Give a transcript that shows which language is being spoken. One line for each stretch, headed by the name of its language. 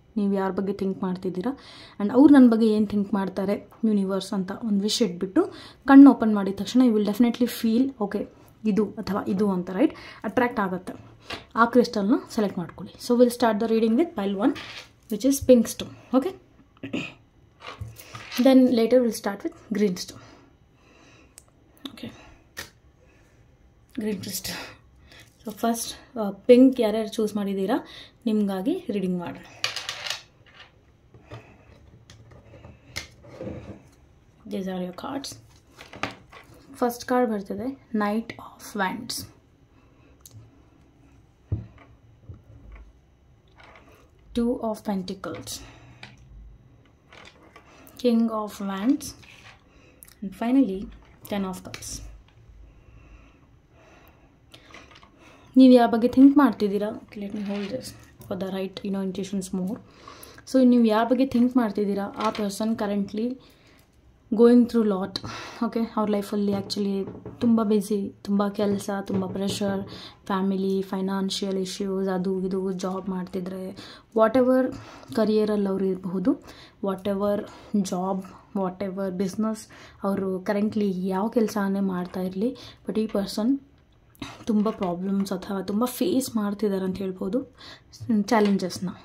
Kannada: ನೀವು ಯಾರ ಬಗ್ಗೆ ಥಿಂಕ್ ಮಾಡ್ತಿದ್ದೀರಾ ಆ್ಯಂಡ್ ಅವ್ರು ನನ್ನ ಬಗ್ಗೆ ಏನು ಥಿಂಕ್ ಮಾಡ್ತಾರೆ, ಯೂನಿವರ್ಸ್ ಅಂತ ಒಂದು ವಿಷ್ ಇಟ್ಬಿಟ್ಟು ಕಣ್ಣು ಓಪನ್ ಮಾಡಿದ ತಕ್ಷಣ
English: you will definitely feel okay
Kannada: ಇದು ಅಥವಾ ಇದು ಅಂತ, ರೈಟ್, ಅಟ್ರಾಕ್ಟ್ ಆಗುತ್ತೆ. ಆ ಕ್ರಿಸ್ಟಲ್ನ ಸೆಲೆಕ್ಟ್ ಮಾಡ್ಕೊಳ್ಳಿ.
English: So will start the reading with pile 1 which is pink stone. Okay, then later we'll start with green stone. Okay, green crystal. So first pink
Kannada: ಯಾರ್ಯಾರು choose ಮಾಡಿದ್ದೀರಾ ನಿಮಗಾಗಿ ರೀಡಿಂಗ್ ಮಾಡೋಣ.
English: These are your cards. First card
Kannada: ಬರ್ತದೆ
English: Knight of Wands. Two of Pentacles, King of Wands, and finally 10 of Cups.
Kannada: ನೀವು ಯಾವ ಬಗ್ಗೆ think ಮಾಡ್ತಿದ್ದೀರಾ,
English: Let me hold this for the right intuitions more. So
Kannada: ನೀವು ಯಾವ ಬಗ್ಗೆ think ಮಾಡ್ತಿದ್ದೀರಾ ಆ
English: Person currently going through lot.
Kannada: Okay, ಅವ್ರ ಲೈಫಲ್ಲಿ ಆ್ಯಕ್ಚುಲಿ ತುಂಬ ಬ್ಯುಸಿ, ತುಂಬ ಕೆಲಸ, ತುಂಬ ಪ್ರೆಷರ್, ಫ್ಯಾಮಿಲಿ, ಫೈನಾನ್ಷಿಯಲ್ ಇಶ್ಯೂಸ್, ಅದು ಇದು, ಜಾಬ್ ಮಾಡ್ತಿದ್ರೆ, ವಾಟ್ ಎವರ್ ಕರಿಯರಲ್ಲಿ ಅವರು ಇರಬಹುದು,
English: whatever job, whatever business
Kannada: ಅವರು ಕರೆಂಟ್ಲಿ ಯಾವ ಕೆಲಸನೇ ಮಾಡ್ತಾ ಇರಲಿ, ಬಟ್ ಈ ಪರ್ಸನ್ ತುಂಬ ಪ್ರಾಬ್ಲಮ್ಸ್ ಅಥವಾ ತುಂಬ ಫೇಸ್ ಮಾಡ್ತಿದ್ದಾರೆ ಅಂತ ಹೇಳ್ಬೋದು, ಚಾಲೆಂಜಸ್ನ.